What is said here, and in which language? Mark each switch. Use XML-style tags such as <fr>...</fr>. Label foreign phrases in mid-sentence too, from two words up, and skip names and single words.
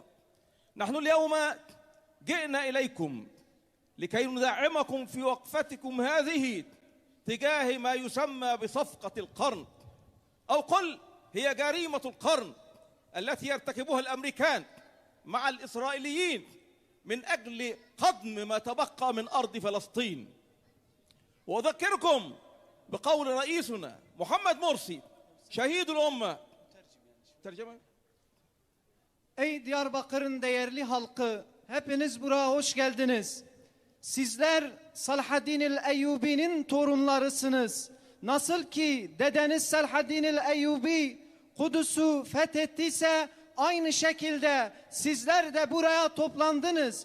<ar>نحن اليوم جئنا إليكم لكي ندعمكم في وقفتكم هذه تجاه ما يسمى بصفقة القرن، أو قل هي جريمة القرن التي يرتكبها الأمريكان مع الإسرائيليين من أجل قضم ما تبقى من أرض فلسطين. وأذكركم بقول رئيسنا محمد مرسي şehid الأمة.</ar> <tr>Tercüme. Ey Diyarbakır'ın değerli halkı, hepiniz buraya hoş geldiniz. Sizler Selahaddin el-Eyyubi'nin torunlarısınız. Nasıl ki dedeniz Selahaddin el-Eyyubi Kudüs'ü fethettiyse aynı şekilde sizler de buraya toplandınız.</tr>